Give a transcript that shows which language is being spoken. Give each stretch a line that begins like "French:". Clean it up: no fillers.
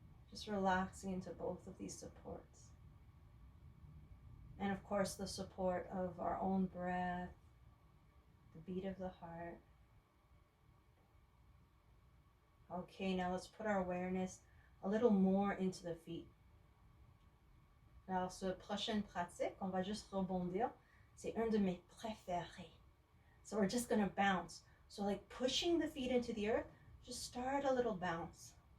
English: Just relaxing into both of these supports. And of course, the support of our own breath, the beat of the heart. Okay, now let's put our awareness a little more into the feet.
French: Alors, cette prochaine pratique, on va juste rebondir. C'est un de mes préférés.
English: So we're just going to bounce. So like pushing the feet into the earth, just start a little bounce.